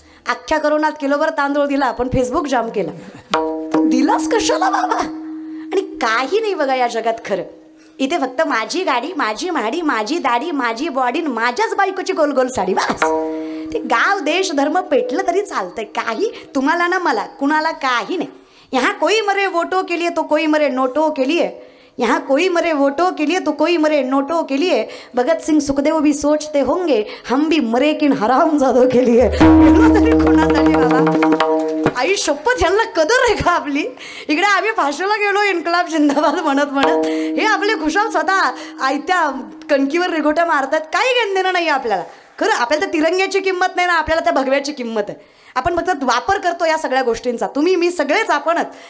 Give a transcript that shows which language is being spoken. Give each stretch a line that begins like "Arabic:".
Marathi: अख्ख्या करोनात किलोभर तांदूळ दिला, आपण फेसबुक जाम केला. दिलास कशाला बाबा? आणि काही नाही बघा या जगात खरं. इथे फक्त माझी गाडी, माझी म्हाडी, माझी दाढी, माझी बॉडी, माझ्याच बायकोची गोल गोल साडी, बस. ते गाव देश धर्म पेटलं तरी चालतंय, काही तुम्हाला ना मला कुणाला काही नाही.
Hindi: यहाँ कोई मरे वोटो के लिए तो कोई मरे नोटो के लिए, यहाँ कोई मरे वोटों के लिए तो कोई मरे नोटों के लिए. भगत सिंह सुखदेव भी सोचते होंगे हम भी मरे किन हरामजादों के लिए.
Marathi: कोणासाठी बाबा? आई शपथ, यांना कदर आहे का आपली? इकडे आम्ही फाशीला गेलो इन्कलाब जिंदाबाद म्हणत म्हणत, हे आपले खुशाल स्वतः आयत्या कणकीवर रेघोट्या मारतात. काही घेणं देणं नाही आपल्याला. खरं आपल्याला तर तिरंग्याची किंमत नाही ना, आपल्याला त्या भगव्याची किंमत आहे. आपण फक्त वापर करतो या सगळ्या गोष्टींचा, तुम्ही मी सगळेच आपणच.